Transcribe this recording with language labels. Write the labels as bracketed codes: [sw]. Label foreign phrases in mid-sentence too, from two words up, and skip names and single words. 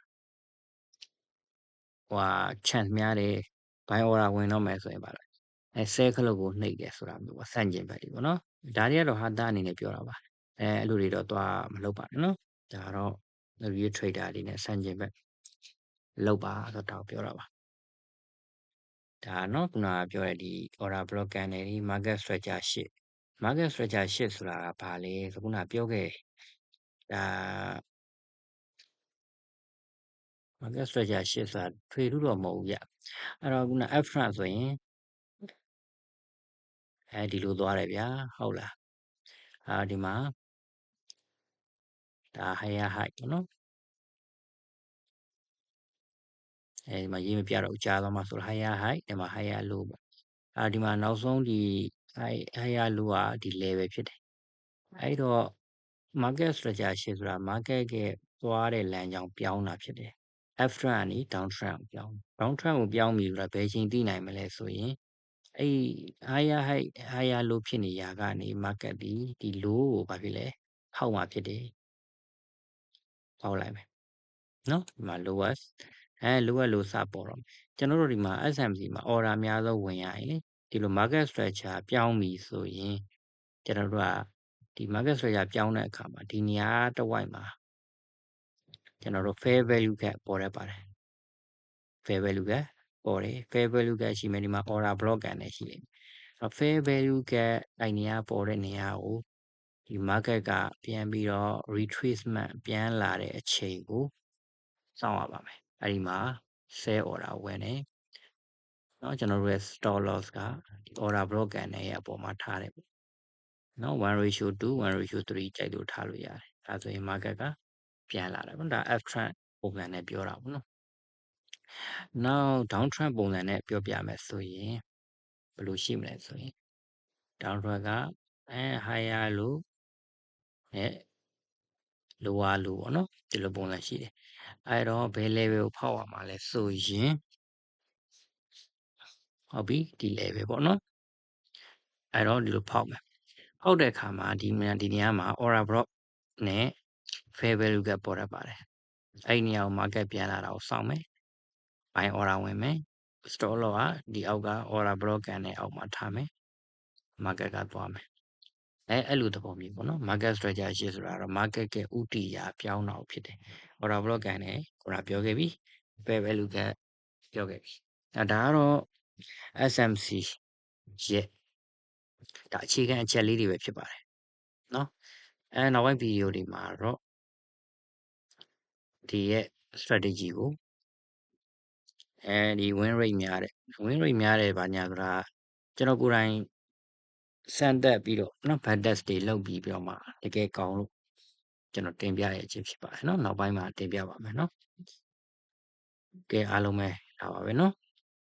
[my] chance များတယ်ဘိုင် order ဝင်တော့မယ်ဆိုရင်ပါလားဆဲခလုတ်ကိုနှိပ်တယ်ဆိုတာမျိုးပေါ့စန့်ကျင်ဘက်တွေပေါ့နော်ဒါ တွေကတော့ဟာတာအနေနဲ့ပြောတာပါအဲ့လိုတွေတော့သွားမလုပ်ပါနဲ့နော်ဒါတော့ [en] review trader [my] တွေနဲ့စန့်ကျင်ဘက်လုပ်ပါဆိုတော့ပြောတာပါဒါနော်ခုနကပြောတဲ့ဒီ [en] order block candle [my] ဒီ [en] market structure 8 market structure 8 [my] ဆိုတာကဘာလဲဆိုခုနပြောခဲ့ဒါ [en] market structure 8 [my] ဆိုတာထွေထူးတော့မဟုတ်ဘူးဗျအဲ့တော့ခုန [en] up front [my] ဆိုရင် ဒီလိုသွားတယ်ဗျာဟုတ်လားဒီမှာဒါ [en] higher high [my] ပေါ့နော်ဒီမှာရေးမပြတော့ကြာသွားမှဆို [en] higher high [my] ဒီမှာ [en] higher low [my] ပေါ့ဒီမှာနောက်ဆုံးဒီ [en] higher low [my] ကဒီ level ဖြစ်တယ်အဲ့တော့ [en] market structure [my] ရှေ့ဆိုတာ market ကသွားတဲ့လမ်းကြောင်းပြောင်းတာဖြစ်တယ် [en] up trend [my] ကနေ [en] down trend [my] ကိုပြောင်း [en] down trend [my] ကိုပြောင်းပြီဆိုတာဘ ယ်ချိန်သိနိုင်မလဲဆိုရင်အဲ့ [en] higher high higher low [my] ဖြစ်နေရကနေ market ဒီ low ကိုဘာဖြစ်လဲဖောက်မှာဖြစ်တယ်ဖောက်လိုက်မယ်နော်ဒီမှာ [en] lowest lower low [my] စပေါ်တော့ကျွန်တော်တို့ဒီမှာ SMC မှာ order အများဆုံးဝင်ရရင်ဒီလို market structure ပြောင်းပြီဆိုရင်ကျွန်တော်တို့ကဒီ [en] market structure [my] ပြောင်းတဲ့အခါမှာဒီနေရာတစ်ဝိုက်မှာကျွန်တော်တို့ [en] fair value gap [my] ပေါ်ရပါတယ် [en] fair value gap [my] ပေါ်တယ် [en] fair value gap [my] ရှိမယ်ဒီမှာ order block ကန်နေရှိတယ် [en] fair value gap [my] အဲ့နေရာပေါ်တဲ့နေရာကိုဒီ market ကပြန်ပြီးတော့ retracement ပြန်လာတဲ့အချိန်ကိုစောင့်ရပါမယ် အဲ့ဒီမှာ [en] sell order [my] ဝင်တယ်နော်ကျွန်တော်တို့ရဲ့ [en] stop loss [my] ကဒီ [en] order block [my] ကန်နေရဲ့အပေါ်မှာထား တယ်နော် 1:2 1:3 ကြိုက်လို့ထားလို့ရတယ်ဒါဆိုရင် market ကပြန်လာတယ်ဒါ [en] up trend [my] ပုံစံနဲ့ပြောတာပေါ့နော်နောက် [en] down trend [my] ပုံစံနဲ့ပြောပြမယ်ဆိုရင်ဘယ်လိုရှိမလဲဆိုရင် [en] down trend [my] က [en] higher low [my] နဲ့ [en] lower low [my] ပေါ့နော်ဒီလိုပုံစံရှိတယ်အဲ့တော့ဘယ် level ကိုဖောက်ရမှာလဲဆိုရင် ဟုတ်ပြီဒီ level ပေါ့နော်အဲ့တော့ဒီလိုဖောက်မယ်ဖောက်တဲ့အခါမှာဒီနေရာမှာ [en] order block [my] နဲ့ [en] fair value gap [my] ပေါ်ရပါတယ် အဲ့ဒီနေရာကို market ပြန်လာတာကိုစောင့်မယ် [en] buy order [my] ဝင်မယ် [en] stop loss [my] ကဒီအောက်က [en] order block [my] ကန်တဲ့အောက်မှာထားမယ် market ကသွားမယ်အဲ့လိုသဘောမျိုးပေါ့နော် [en] market structure [my] ရှိဆိုတာတော့ market ကဥတီရာပြောင်းတာဖြစ်တယ် [en] order block [my] ကန်တယ်ခုနပြောခဲ့ပြီ [en] fair value gap [my] ပြောခဲ့ပြီဒါကတော့ SMC ရဲ့ဒါအခြေခံအချက်လေးတွေပဲဖြစ်ပါတယ်နော်နောက်ပိုင်းဗီဒီယိုတွေမှာတော့ ဒီရဲ့ strategy ကိုဒီ [en] win rate [my] များတယ် [en] win rate [my] များတယ်ဗာညာဆိုတာကျွန်တော်ကိုယ်တိုင်စမ်းသပ်ပြီးတော့နော် [en] back test [my] တွေလုပ်ပြီးတော့မှတကယ်ကောင်းလို့ကျွန်တော်တင်ပြရခြင်းဖြစ်ပါတယ်နော်နောက်ပိုင်းမှာတင်ပြပါမယ်နော်ကဲအားလုံးပဲဒါပါပဲနော်